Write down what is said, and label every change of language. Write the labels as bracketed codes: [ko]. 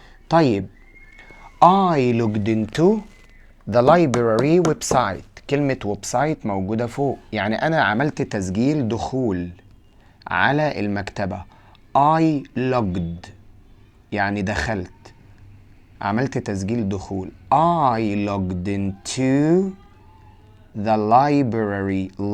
[ar] طيب [en] I looked into the library website. [ar] كلمة ويب سايت موجودة فوق، يعني أنا عملت تسجيل دخول على المكتبة. [en] I logged [ar] يعني دخلت، عملت تسجيل دخول. [en] I logged into the library.